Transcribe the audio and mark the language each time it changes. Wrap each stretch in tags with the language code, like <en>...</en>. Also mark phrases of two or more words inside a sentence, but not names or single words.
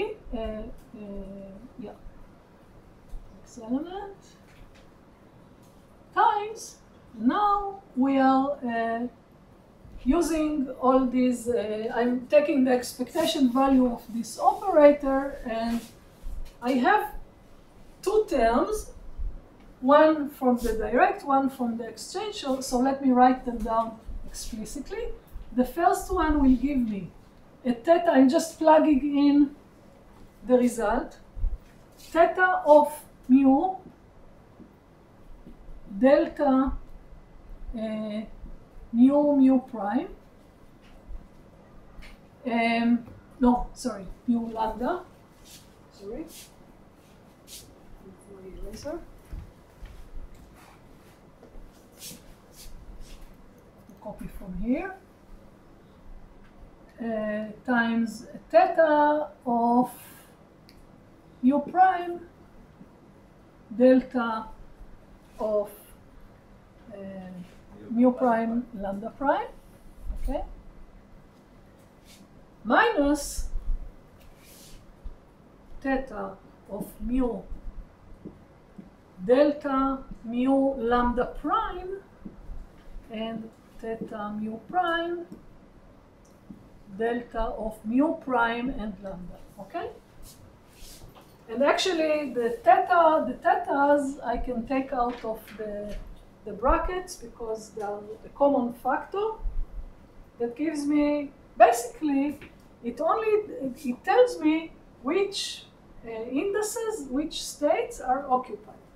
<en>element times, now we are using all these, I'm taking the expectation value of this operator, and I have two terms, one from the direct, one from the exchange, so let me write them down explicitly. The first one will give me a theta, I'm just plugging in the result, theta of mu delta mu prime, mu lambda, sorry, my eraser. Copy from here. Times theta of mu prime delta of mu prime lambda prime, okay, minus theta of mu delta mu lambda prime and theta mu prime delta of mu prime and lambda, okay? And actually the thetas I can take out of the brackets because they are a common factor that gives me, basically, it tells me which indices, which states are occupied.</en>